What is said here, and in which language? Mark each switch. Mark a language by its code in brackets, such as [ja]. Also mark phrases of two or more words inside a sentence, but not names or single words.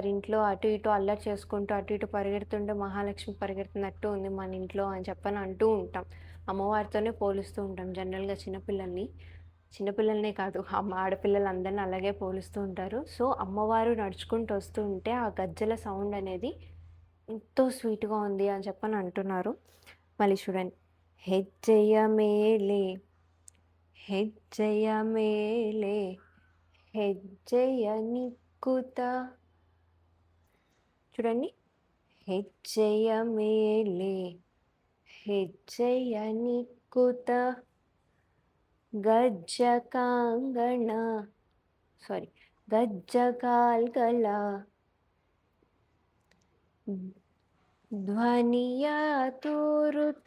[te] ఇంట్లో అటు ఇటు అల్లరి చేసుకుంటూ అటు ఇటు పరిగెడుతుంటే మహాలక్ష్మి పరిగెడుతున్నట్టు ఉంది మన ఇంట్లో అని చెప్పని అంటూ ఉంటాం. అమ్మవారితోనే పోలుస్తూ ఉంటాం జనరల్‌గా చిన్నపిల్లల్ని. చిన్నపిల్లలనే కాదు, ఆడపిల్లలందరిని అలాగే పోలుస్తూ ఉంటారు. సో, అమ్మవారు నడుచుకుంటూ వస్తూ ఉంటే ఆ గజ్జల సౌండ్ అనేది ఎంతో స్వీట్‌గా ఉంది అని చెప్పని అంటున్నారు. మళ్ళీ చూడండి. [kn] ಹೆಜ್ಜೆಯ ಮೇಲೆ ಹೆಜ್ಜೆಯ ಮೇಲೆ ಹೆಜ್ಜೆಯ ನಿಕ್ಕುತ. [te] చూడండి. [kn] ಹೆಜ್ಜೆಯ ಮೇಲೆ ಹೆಜ್ಜೆಯ ನಿಕ್ಕುತ ಗಜ್ಜ ಕಾಂಗಣ ಸಾರಿ ಗಜ್ಜ ಕಾಲ್ಗಳ ಧ್ವನಿಯ ತೋರುತ.